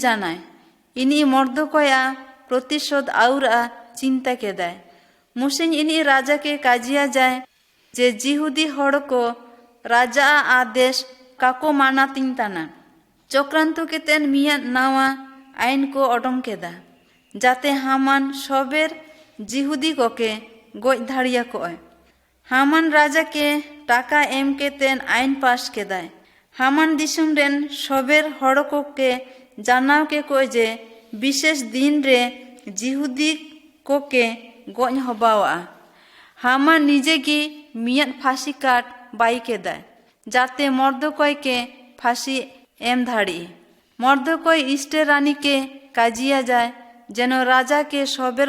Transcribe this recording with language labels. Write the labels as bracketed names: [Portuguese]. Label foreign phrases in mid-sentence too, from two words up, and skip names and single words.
[Santali] जानाय इनी मर्दकोया प्रतिशोध आउरा चिंता केदाय मुसिन इनी राजा के काजिया जाए जे जिहुदी हड़ को राजा आदेश काको माना तिंताना चक्रांत के तेन मिया नावा आईन को ओडोंग केदा जाते हामान सबेर जिहुदी को के गोज धाड़िया को हामान राजा के टाका एम के तेन आईन पास केदाय हामान दिसुम रेन सबेर हड़ को के जानाव के को जे विशेष दिन रे जिहुदी को के गोज हबावा हामान निजे की मियाद फांसी काट बाई के दाय जाते मर्दकोय के फांसी एम धाड़ी मर्दकोय इष्टे रानी के काजिया जाए जेनो राजा के सबेर